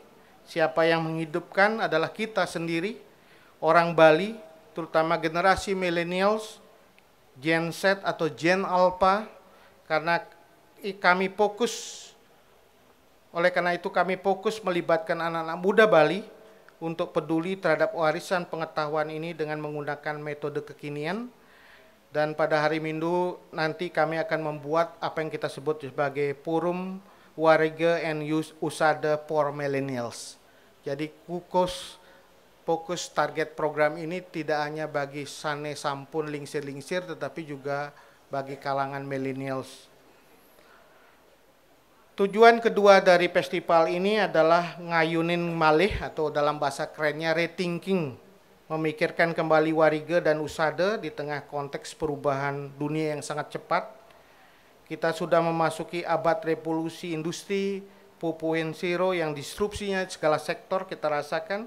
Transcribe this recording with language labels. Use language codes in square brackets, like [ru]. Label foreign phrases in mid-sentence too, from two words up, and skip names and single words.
[id] Siapa yang menghidupkan adalah kita sendiri, orang Bali, terutama generasi millennials, Gen Z atau Gen Alpha, karena kami fokus, oleh karena itu kami fokus melibatkan anak-anak muda Bali untuk peduli terhadap warisan pengetahuan ini dengan menggunakan metode kekinian. Dan pada hari Minggu nanti kami akan membuat apa yang kita sebut sebagai Forum Warige and Usada for Millennials. Jadi fokus target program ini tidak hanya bagi [ban] sane sampun lingsir-lingsir, [id] tetapi juga bagi kalangan millennials. Tujuan kedua dari festival ini adalah [ban] ngayunin malih, [id] atau dalam bahasa kerennya rethinking, memikirkan kembali warige dan usada di tengah konteks perubahan dunia yang sangat cepat. Kita sudah memasuki abad revolusi industri 4.0 yang disrupsinya segala sektor kita rasakan.